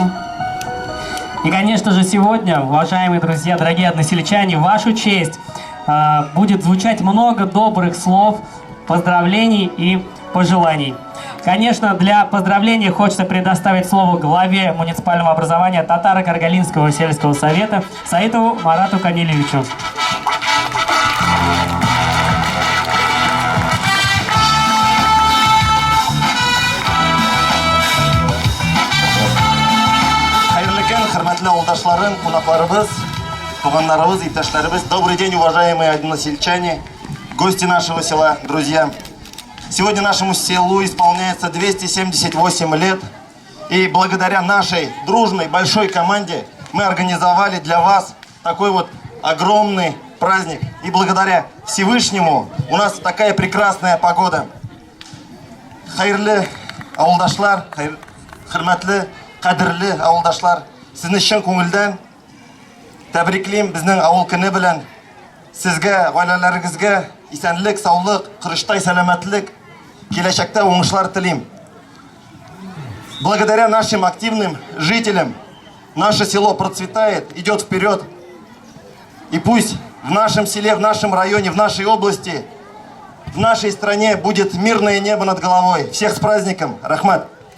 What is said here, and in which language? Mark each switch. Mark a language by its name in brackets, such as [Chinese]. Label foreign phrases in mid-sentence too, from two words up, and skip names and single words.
[Russian] И, конечно же, сегодня, уважаемые друзья, дорогие односельчане, в вашу честь будет звучать много добрых слов, поздравлений и пожеланий. Конечно, для поздравления хочется предоставить слово главе муниципального образования Татаро-Каргалинского сельского совета Саитову Марату Камилевичу. [Tatar] Хөрмәтле ауылдашларым, кунакларыбыз, туганнарыбыз, иптәшләребез. [Russian] Добрый день, уважаемые односельчане, гости нашего села, друзья. Сегодня нашему селу исполняется 278 лет. И благодаря нашей дружной большой команде мы организовали для вас такой вот огромный праздник. И благодаря Всевышнему у нас такая прекрасная погода. [Tatar] Хайрлы ауылдашлар, хөрмәтле, кадерле ауылдашлар. Сезне чын күңелдән тәбриклим безнең авыл көне белән. Сезгә, гаиләләрегезгә исәнлек, саулык, кырыштай сәламәтлек, киләчәктә уңышлар телим. [Russian] Благодаря нашим активным жителям наше село процветает, идет вперед. И пусть в нашем селе, в нашем районе, в нашей области, в нашей стране будет мирное небо над головой. Всех с праздником! Рахмат!